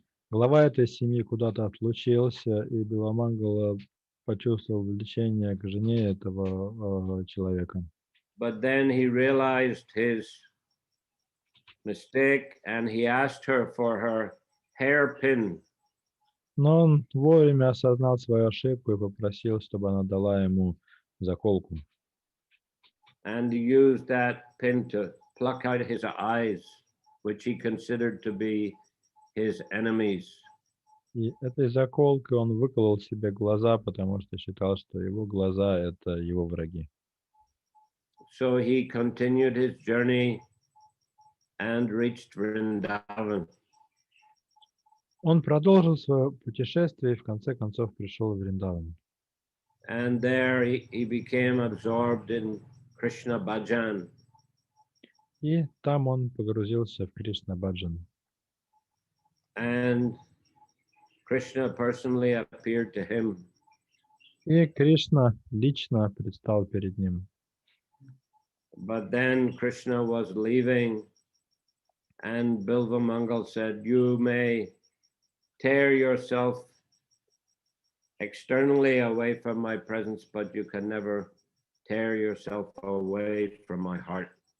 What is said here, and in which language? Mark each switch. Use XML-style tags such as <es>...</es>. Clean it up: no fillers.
<ru>Глава этой семьи куда-то отлучился, и Биламангала почувствовал влечение к жене этого человека.</ru> <en>But then he realized his mistake and he asked her for her hairpin.</en> <ru>Но он вовремя осознал свою ошибку и попросил, чтобы она дала ему заколку.</ru> <en>And he used that pin to pluck out his eyes, which he considered to be his enemies.</en> <ru>И этой заколкой он выколол себе глаза, потому что считал, что его глаза — это его враги.</ru> <en>So he continued his journey and reached Vrindavan.</en> <ru>Он продолжил свое путешествие и в конце концов пришел в Вриндаван.</ru> <en>And there he became absorbed in Krishna bhajan.</en> <ru>И там он погрузился в Кришна-баджан.</ru> <en>And Krishna personally appeared to him.</en> <ru>И Кришна лично предстал перед ним.</ru> <en>But then Krishna was leaving, and Bilva Mangal said, you may tear yourself externally away from my presence, but you can never tear yourself away from my heart.</en>